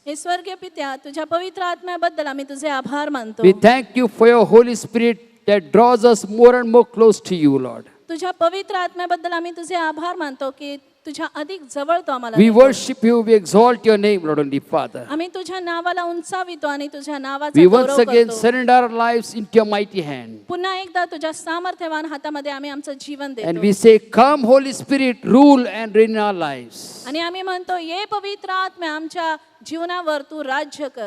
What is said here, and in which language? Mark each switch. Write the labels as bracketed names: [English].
[Marathi] ईश्वर के पित्या, तुझ्या पवित्र आत्म्याबद्दल आम्ही तुझे आभार मानतो. [English] We thank you for your Holy Spirit that draws us more and more close to you, Lord. [Marathi] तुझ्या पवित्र आत्म्याबद्दल आम्ही तुझे आभार मानतो की तुझ्या अधिक जवळ तो आम्हाला [English] We [Marathi] नेतो. [English] worship you, we exalt your name, Lord Heavenly Father. [Marathi] आम्ही तुझ्या नावाला उंचावितो आणि तुझ्या नावाचा [English] We [Marathi] गौरव [English] once again [Marathi] करतो. [English] surrender our lives into your mighty hand. [Marathi] पुन्हा एकदा तुझ्या सामर्थ्यवान हातामध्ये आम्ही आमचं जीवन [English] And [Marathi] देतो. [English] we say, come Holy Spirit, rule and reign in our lives. [Marathi] आणि आम्ही म्हणतो ये पवित्र आत्मा आमच्या जीवनावर तू राज्य कर.